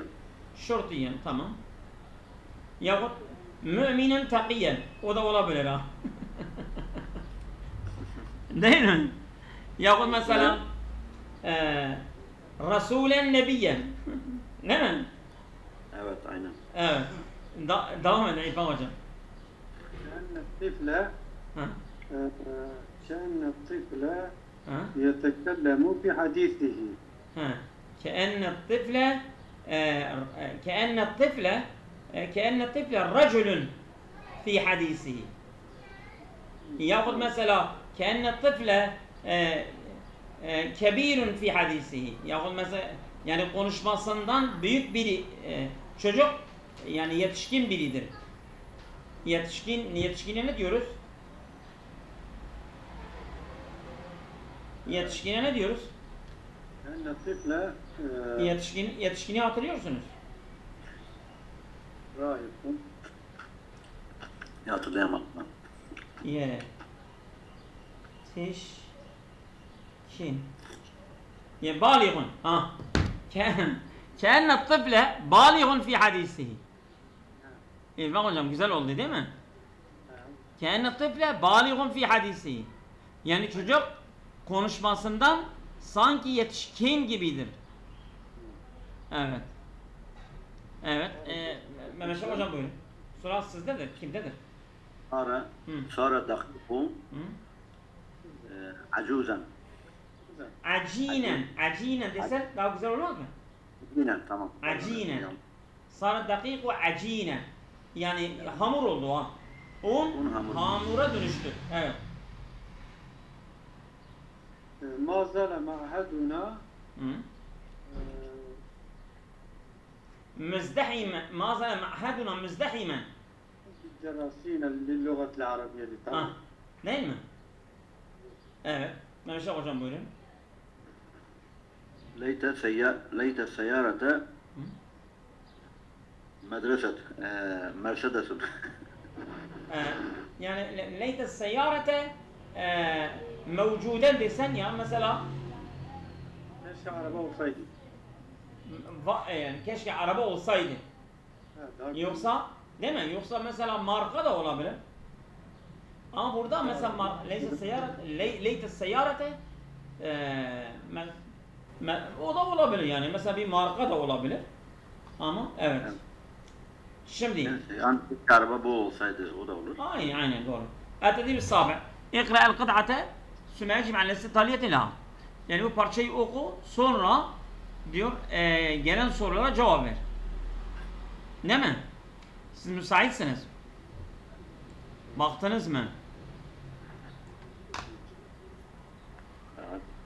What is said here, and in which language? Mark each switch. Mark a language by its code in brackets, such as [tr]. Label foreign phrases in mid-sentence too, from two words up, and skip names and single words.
[tr] Şurtiyen tamam. Yahut [ar] مؤمنا تقيا. [tr] O da olabilir ha. Değil mi? Yahut mesela [ar] رسولا نبيا. [tr] Değil mi? Evet aynen. Evet. Devam edin İrfan hocam. [ar] كأن الطفل يتكلم في حديثه. كأن الطفل رجل في حديثه. يأخذ مثلا كأن الطفل كبير في حديثه. يأخذ مثلا [tr] yani konuşmasından büyük biri çocuk yani yetişkin biridir. Yetişkine ne diyoruz? Yetişkine ne diyoruz? Yetişkini hatırlıyorsunuz. Hatırlayamadım. Yetişkin. Baliğun. [ar] كأن الطفل بالغ في حديثه. [tr] İrfan hocam güzel oldu değil mi? [ar] كأن الطفل بالغ في حديثه. [tr] Yani çocuk konuşmasından sanki yetişkin gibidir. Evet. Evet. Mehmet Şah hocam buyurun. Soru sizdedir. Kimdedir? Sonra [ar] دقيق عجوزا. [tr] Acinen desen daha güzel olmaz mı? Acinen tamam. Acinen. Sonra [ar] دقيق عجينا. [tr] Yani hamur oldu ha. Un hamura dönüştü. Evet. [ar] ما زال معهدنا مزدحما ما زال معهدنا مزدحما بالدراسين للغة العربية للتعلم. [tr] Değil mi? Evet. Mehmet Şah hocam buyurun. [ar] ليت السيارة مدرسة مرسيدس. [tr] Yani [ar] ليت السيارة موجودة [tr] desen ya mesela keşke araba olsaydı. Yani keşke araba olsaydı. Yoksa değil mi? Yoksa mesela marka da olabilir. Ama burada mesela [ar] ليت السيارة [tr] o da olabilir yani. Mesela bir marka da olabilir. Ama evet. Şimdi yani araba bu olsaydı o da olur. Aynen doğru. [ar] التدريب السابع اقرأ القطعة ثم يجب على الاستطالية لها. [tr] Yani bu parçayı oku sonra diyor gelen sorulara cevap ver. Değil mi? Siz müsaitsiniz. Baktınız mı? Evet.